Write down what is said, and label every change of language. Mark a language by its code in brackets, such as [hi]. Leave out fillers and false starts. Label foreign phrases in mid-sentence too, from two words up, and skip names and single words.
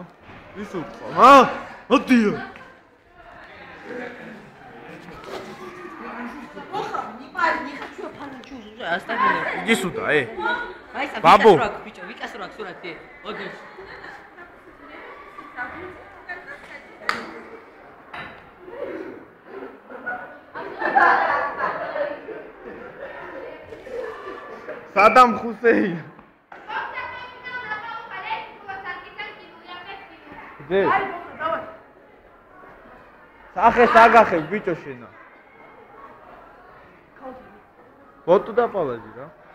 [de] Wie super, ha? Und dir? [ru] Иди сюда, Бабу. Саддам Хусейн. Где? Сахе сагахе, бичо шена. Вот туда положи, да?